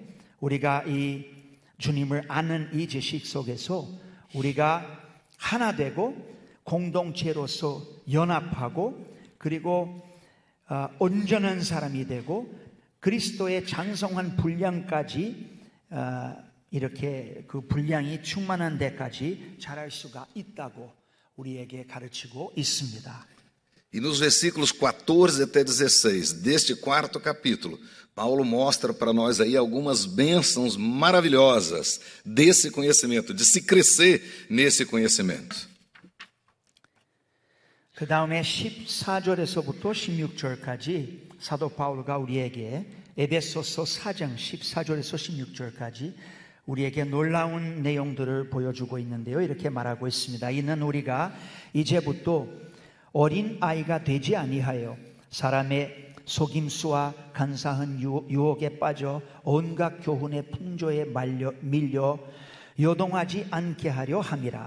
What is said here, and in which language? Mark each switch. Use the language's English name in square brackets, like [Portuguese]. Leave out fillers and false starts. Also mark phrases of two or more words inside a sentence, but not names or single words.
[Korean] 우리가 이 주님을 아는 이 지식 속에서 우리가 하나 되고 공동체로서 연합하고 그리고 온전한 사람이 되고 그리스도의 장성한 분량까지 이렇게 그 분량이 충만한 데까지 자랄 수가 있다고 우리에게 가르치고 있습니다. [Portuguese] E nos versículos 14 até 16 deste quarto capítulo, Paulo mostra para nós aí algumas bênçãos maravilhosas desse conhecimento, de se crescer nesse conhecimento. [Korean] 그 다음에 14절에서부터 16절까지 사도 바울가 우리에게 에베소서 4장 14절에서 16절까지 우리에게 놀라운 내용들을 보여주고 있는데요. 이렇게 말하고 있습니다. 이는 우리가 이제부터 어린 아이가 되지 아니하여 사람의 속임수와 간사한 유혹에 빠져 온갖 교훈의 풍조에 밀려 요동하지 않게 하려 함이라.